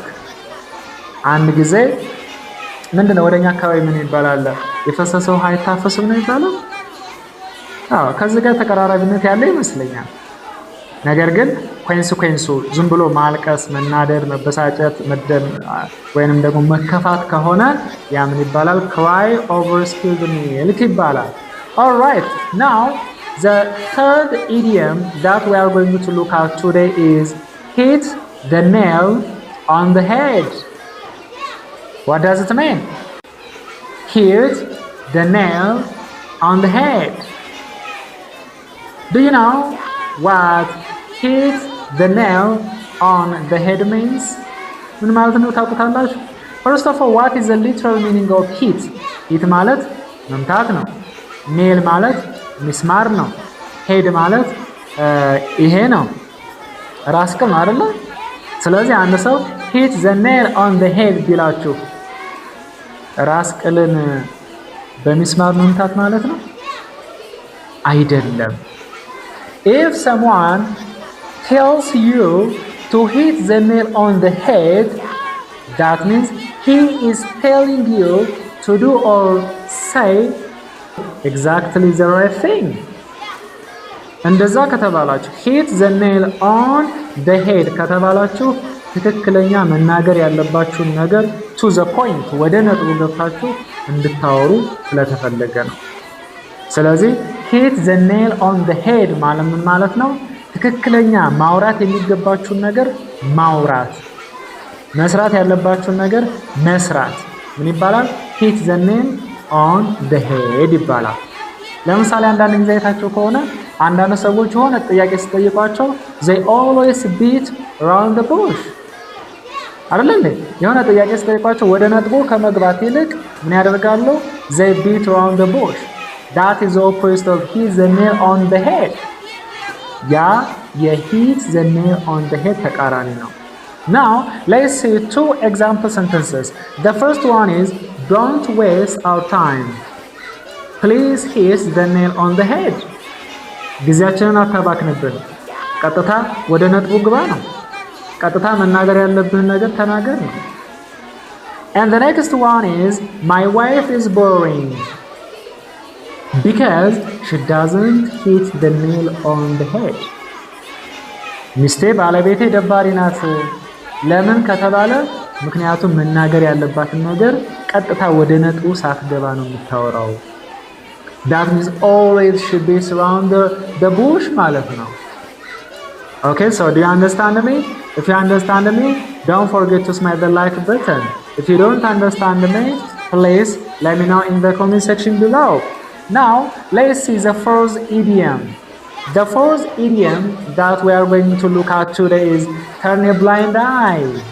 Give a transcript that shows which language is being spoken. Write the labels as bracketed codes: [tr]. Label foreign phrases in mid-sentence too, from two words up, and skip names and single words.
[am] አንድ ጊዜ ምንድነው ወደኛ አካባቢ ምን ይባላል? የፈሰሰው ውሃ አይታፈስም ነው ይባላል። ከዚህ ጋር ተቀራራቢነት ያለ ይመስለኛል። ነገር ግን ኮንሲኩዌንሱ ዝም ብሎ ማልቀስ፣ መናደድ፣ መበሳጨት፣ መደም ወይንም ደግሞ መከፋት ከሆነ ያ ምን ይባላል? [en] Cry over spilled milk ይባላል። All right, now The third idiom that we are going to look at today is hit the nail on the head. What does it mean? Hit the nail on the head. Do you know what hit the nail on the head means? [am] ምን ማለት ነው ታውቁታላችሁ? [en] First of all, what is the literal meaning of hit? [am] hit ማለት መምታት ነው። nail ማለት ሚስማር ነው። head ማለት ይሄ ነው፣ ራስ ቅል ነው አይደለ? ስለዚህ አንድ ሰው [en] hit the nail on the head [am] ቢላችሁ ራስ ቅልን በሚስማር መምታት ማለት ነው አይደለም። [en] If someone tells you to hit the nail on the head, that means he is telling you to do or say exactly the right thing. [am] እንደዛ ከተባላችሁ [en] hit the nail on the head [am] ከተባላችሁ ትክክለኛ መናገር ያለባችሁን ነገር [en] to the point [am] ወደ ነጥቡ ገብታችሁ እንድታወሩ ስለተፈለገ ነው። ስለዚህ [en] hit the nail on the head [am] ማለት ነው ትክክለኛ ማውራት የሚገባችሁን ነገር ማውራት፣ መስራት ያለባችሁን ነገር መስራት ምን ይባላል? [en] hit the nail on the head [am] ይባላል። ለምሳሌ አንዳንድ ጊዜ አይታችሁ ከሆነ አንዳንድ ሰዎች የሆነ ጥያቄ ሲጠይቋቸው [en] they always beat around the bush [am] አይደል እንዴ? የሆነ ጥያቄ ሲጠይቋቸው ወደ ነጥቡ ከመግባት ይልቅ ምን ያደርጋሉ? [en] they beat around the bush. That is the opposite of hit the nail on the head. ያ የhit the nail on the head [am] ተቃራኒ ነው። [en] Now let's see two example sentences. The first one is don't waste our time. Please hit the nail on the head. [am] ጊዜያችንን አታባክንብን፣ ቀጥታ ወደ ነጥቡ ግባ ነው። ቀጥታ መናገር ያለብን ነገር ተናገር ነው። [en] And the next one is my wife is boring because she doesn't hit the nail on the head. [am] ሚስቴ ባለቤቴ ደባሪ ናት። ለምን ከተባለ ምክንያቱም መናገር ያለባትን ነገር ቀጥታ ወደ ነጥቡ ሳትገባ ነው የምታወራው። [en] That means always she beats around the bush [am] ማለት ነው። [en] Okay, so do you understand me? If you understand me, don't forget to smash the like button. If you don't understand me, please let me know in the comment section below. Now, let's see the first idiom. The first idiom that we are going to look at today is turn a blind eye.